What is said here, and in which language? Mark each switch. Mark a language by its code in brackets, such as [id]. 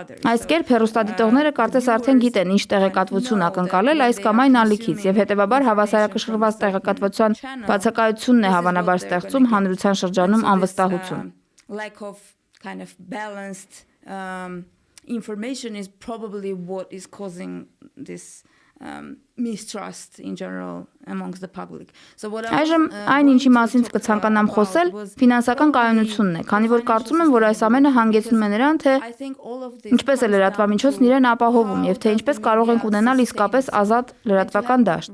[hy] Այս կերպ հեռուստադիտողները կարծես արդեն գիտեն ինչ տեղեկատվություն ակնկալել այս կամ այն ալիքից եւ հետեւաբար հավասարակշռված տեղեկատվության բացակայությունն է հավանաբար ստեղծում հանրության շրջանում անվստահություն։ [en] Lack of kind of balanced information is probably what is causing this mistrust in general amongst the public. So what [hy] Այժմ այն ինչի մասին կցանկանամ խոսել, ֆինանսական կայունությունն է, քանի որ կարծում եմ, որ այս ամենը հանգեցնում է նրան, թե ինչպես է լրատվամիջոցն իրեն ապահովում եւ թե ինչպես կարող ենք ունենալ իսկապես ազատ լրատվական դաշտ։